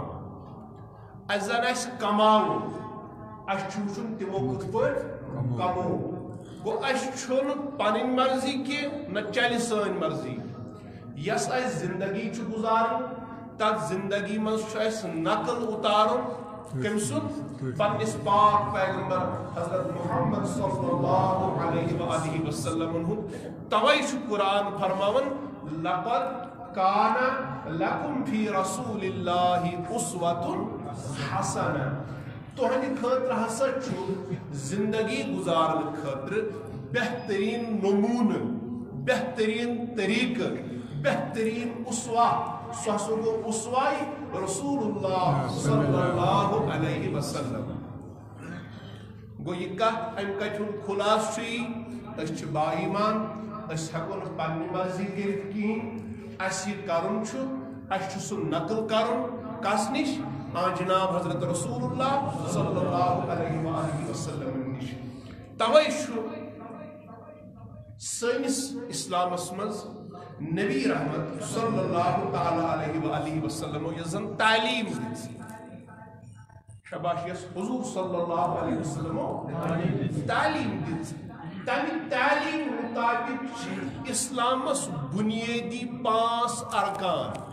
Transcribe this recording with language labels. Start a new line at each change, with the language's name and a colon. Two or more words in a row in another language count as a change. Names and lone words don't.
Kashmiri: اَسہِ زن آسہِ کماوُن اَسہِ چھُ وٕچھُن تِمو کِتھ پٲٹھۍ کموو. گوٚو اَسہِ چھُنہٕ پنٕنۍ مرضی کینٛہہ نہ چلہِ سٲنۍ مرضی. یۄس اَسہِ زندگی چھُ گُزارٕنۍ تتھ زندگی منٛز چھُ اَسہِ نقل اُتارُن کٔمۍ سُنٛد؟ پننِس پاک پیغمبر حضرت محمد
Arabic: صلی اللہ علیہ وآلہ وسلم
Kashmiri: ہُنٛد. توے چھُ قرآن فرماوان
Arabic: لقد کان لکم فی رسول اللہ اسوۃ حسنہ.
Kashmiri: تُہنٛدِ خٲطرٕ ہسا چھُ زندگی گُزارنہٕ خٲطرٕ بہتریٖن نموٗنہٕ، بہتریٖن طریٖقہٕ، بہتریٖن اسوا. سُہ ہسا گوٚو اسوائے
Arabic: رسول اللہ صلی اللہ علیہ وسلم.
Kashmiri: گوٚو یہِ کتھ امہِ کتھِ ہُنٛد خُلاصہٕ چھُ یی أسۍ چھِ با ایمان، أسۍ ہٮ۪کو نہٕ پننہِ مرضی کٔرِتھ کِہیٖنۍ. اَسہِ یہِ کرُن چھُ اَسہِ چھُ سُہ نقل کرُن کس نِش؟ جناب حضرت
Arabic: رسول اللہ صلی اللہ علیہ وآلہ وسلم
Kashmiri: نِش. توے چھُ سٲنِس اسلامس منٛز نبی رحمت
Arabic: صلی اللہ تعالیٰ علیہ وآلہ وسلمو
Kashmiri: یۄس زن تعلیٖم دِژ، شباش، یۄس حضور
Arabic: صلی اللہ علیہ وسلمو
Kashmiri: تعلیٖم دِژ، تمہِ تعلیٖم مُطابق چھِ اسلامس بُنیٲدی 5 ارکان.